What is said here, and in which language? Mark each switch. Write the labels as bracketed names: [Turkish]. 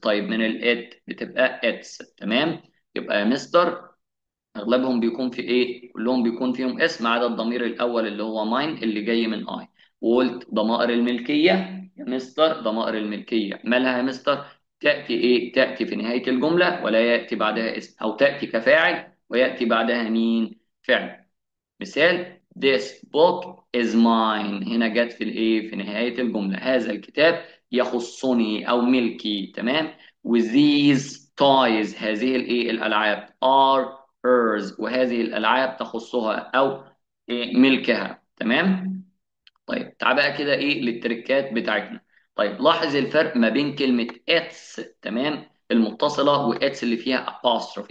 [Arabic] طيب من الات بتبقى its. تمام. يبقى يا مستر اغلبهم بيكون في كلهم بيكون فيهم اسم، ما عدا الضمير الاول اللي هو mine اللي جاي من اي. وقلت ضمائر الملكيه يا مستر، ضمائر الملكيه مالها يا مستر؟ تاتي تاتي في نهايه الجمله ولا ياتي بعدها اسم، او تاتي كفاعل وياتي بعدها مين؟ فعل. مثال [English] this book is mine. [Arabic] هنا جت في في نهاية الجملة، هذا الكتاب يخصني أو ملكي. تمام. و [English] these toys [Arabic] هذه الألعاب [English] are hers، [Arabic] وهذه الألعاب تخصها أو ملكها. تمام. طيب تعال بقى كده للتركات بتاعتنا. طيب لاحظ الفرق ما بين كلمة اتس تمام المتصلة واتس اللي فيها apostrophe.